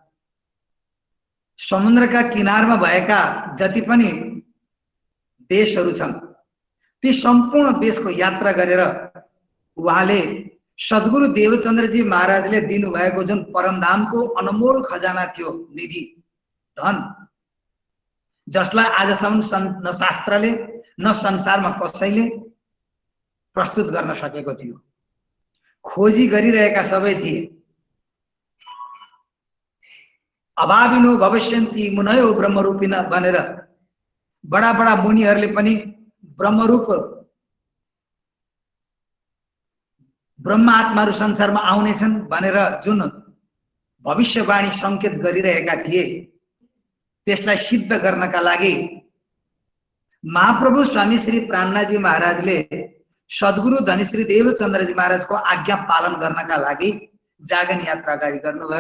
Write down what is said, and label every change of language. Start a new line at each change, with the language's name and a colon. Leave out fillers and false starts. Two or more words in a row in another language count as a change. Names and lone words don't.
Nepali: समुद्रका किनारमा भएका जति पनि देशहरू छन् ती सम्पूर्ण देशको यात्रा गरेर उहाँले सद्गुरु देवचन्द्रजी महाराजले दिनुभएको जुन परमधामको अनमोल खजाना थियो, निधि धन, जसलाई आजसम्म न शास्त्रले न संसारमा कसैले प्रस्तुत गर्न सकेको थियो, खोजी गरिरहेका सबै थिए।
Sanskrit: अभाविनो भविष्यन्ति मुनयो ब्रह्मरूपिन
Nepali: भनेर बडा बडा मुनिहरूले पनि ब्रह्मरूप ब्रह्म आत्माहरू संसारमा आउनेछन् भनेर जुन भविष्यवाणी संकेत गरिरहेका थिए, त्यसलाई सिद्ध गर्नका लागि महाप्रभु स्वामी श्री प्राणनाथजी महाराजले सद्गुरु धनीश्री देवचन्द्रजी महाराजको आज्ञा पालन गर्नका लागि जागन यात्रा अगाडि गर्नुभयो।